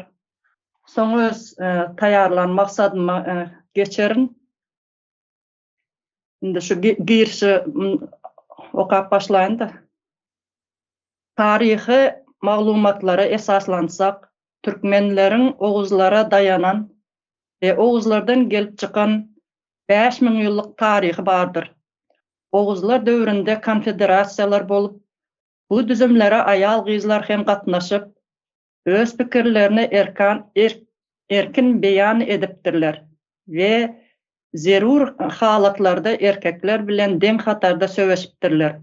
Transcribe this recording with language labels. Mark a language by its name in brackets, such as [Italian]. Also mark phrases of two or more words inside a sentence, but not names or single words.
[Turkmen] Soň öz taýarlan maksadyma geçerin. Indi şu girişi okap başlaýyn-da. Tarihi maglumatlara esaslansak, Türkmenleriň oguzlara dayanan ve oguzlardan gelip çıkan 5000 ýyllyk taryhy bardyr. Oguzlar döwründe konfederasiýalar bolup, bu düzümlere aýal gyzlar hem gatnaşyp, öz pikirlerini erkin beýan edipdirler ve zerur halatlarda erkekler bilen deň hatarda söweşipdirler.